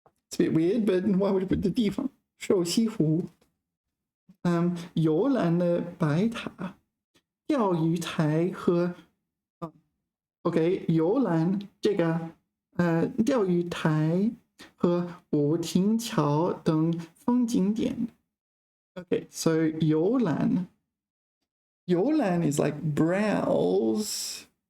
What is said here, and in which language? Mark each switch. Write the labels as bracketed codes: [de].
[en] It's a bit weird, but why would you put the 地方？ [zh] 瘦西湖。游览了白塔、钓鱼台和OK 游览这个钓鱼台和五亭桥等风景点。 [en] Okay, so 游览 is like browse.